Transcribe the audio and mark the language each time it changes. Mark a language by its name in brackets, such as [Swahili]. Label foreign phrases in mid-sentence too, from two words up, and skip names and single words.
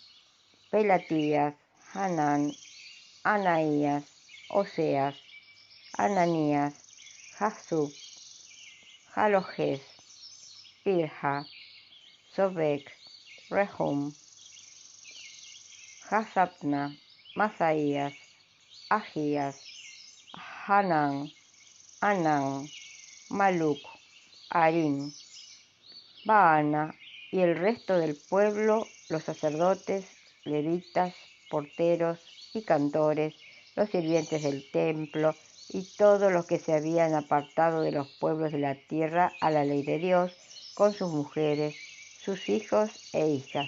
[Spanish] Pelatías, Hanán, Anaías, Oseas, Ananías, Jasub, Jalojes, Pirja, Sobek, Rehum, Hasabna, Masaías, Agías, Hanán, Anán, Maluc, Harim, Baana y el resto del pueblo, los sacerdotes, levitas, porteros y cantores, los sirvientes del templo y todos los que se habían apartado de los pueblos de la tierra a la ley de Dios, con sus mujeres, sus hijos e hijas.